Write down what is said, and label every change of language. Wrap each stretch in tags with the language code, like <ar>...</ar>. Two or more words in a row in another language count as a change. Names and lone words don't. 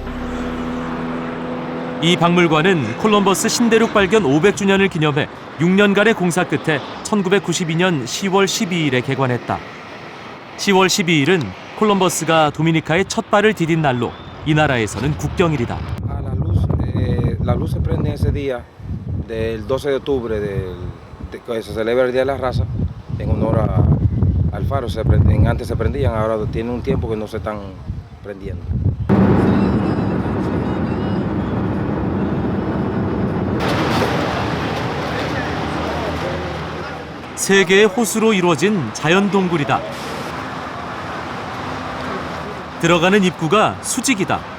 <ko>이 박물관은 콜럼버스 신대륙 발견 500주년을 기념해 6년간의 공사 끝에 1992년 10월 12일에 개관했다. 10월 12일은 콜럼버스가 도미니카에 첫 발을 디딘 날로 이 나라에서는 국경일이다.</ko> <es>La luz se prende ese día del 12 de octubre que se celebra el Día de la Raza en honor al faro. Antes se prendían, ahora tiene un tiempo que no se están prendiendo.</es> <ko>세 개의 호수로 이루어진 자연 동굴이다. 들어가는 입구가 수직이다.</ko>